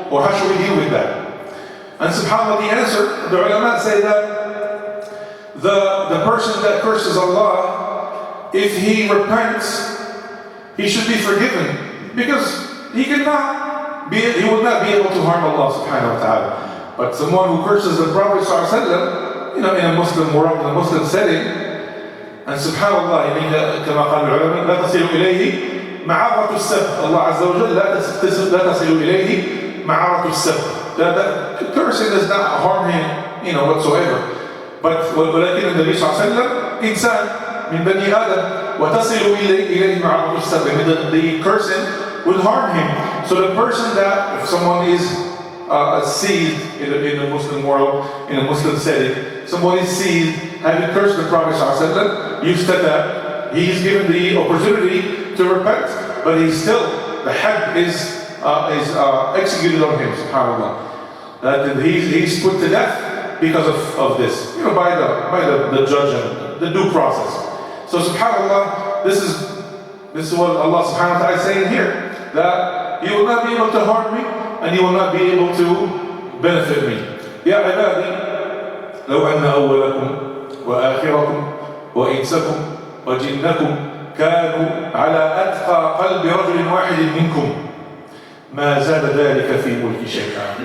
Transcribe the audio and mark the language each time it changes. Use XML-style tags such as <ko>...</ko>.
<en>Or how should we deal with that? And subhanAllah, the answer, the ulama say that the person that curses Allah, if he repents, he should be forgiven, because he will not be able to harm Allah subhanahu wa ta'ala. But someone who curses the Prophet sallallahu alaihi wasallam, in a Muslim world, in a Muslim setting, and subhanAllah,</en> <ar>كما قال العلماء, لا تصل إليه معارة السب. Allah Azza wa Jalla, لا تصل إليه معارة السب.</ar> <en>That cursing does not harm him, whatsoever.</en> <ar>But ولكن النبي صلى الله عليه وسلم إنسان من بني آدم وتصل إليه معارة السب.</ar> <en>The cursing will harm him. So the person that, if someone is seized in a Muslim world, in a Muslim setting, someone is seized having cursed the Prophet ﷺ, you said that he's given the opportunity to repent, but the had is executed on him, subhanAllah. That he's put to death because of this, by the judge and the due process. So subhanAllah, this is what Allah subhanahu wa ta'ala is saying here, that you will not be able to harm me, and you will not be able to benefit me.</en> <ar>يا عبادي لو أن أولكم وآخركم وإنسكم وجنكم كانوا على أتقى قلب رجل واحد منكم ما زاد ذلك في ملك شيئا.</ar>